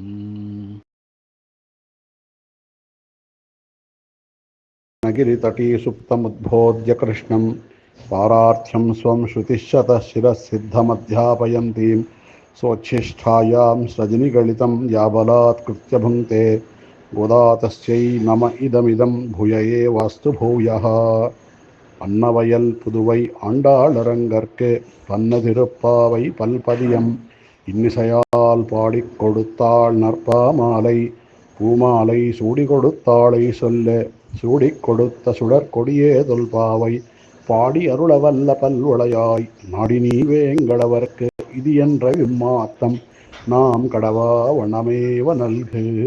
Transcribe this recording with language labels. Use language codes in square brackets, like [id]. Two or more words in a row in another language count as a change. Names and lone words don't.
[sa] నగిరితటీ సుప్తముద్బోధ్య కృష్ణం పారార్థ్యం స్వం శృతిశతః శిరఃసిద్ధమధ్యాపయంతీం స్వోచ్ఛిష్టాయాం సజనిగళితం యాబలాత్కృత్య భుంక్తే. గోదాతస్యై నమ ఇదమిదం భూయ ఏవాస్తు భూయః. [ta] பன்னவயல் புதுவை ஆண்டாளரங்கற்கு பன்னதிருப்பாவை பல்பதியம் இன்னிசையால் பாடிக் கொடுத்தாள் நற்பாமாலை. பூமாலை சூடி கொடுத்தாளை சொல்ல சூடிக் கொடுத்த சுடற்கொடியே தொல்பாவை பாடி அருளவல்ல பல்வளையாய் நாடி நீ வேங்கடவர்க்கு இது என்ற விம்மாத்தம் நாம் கடவா வண்ணமேவ நல்கு.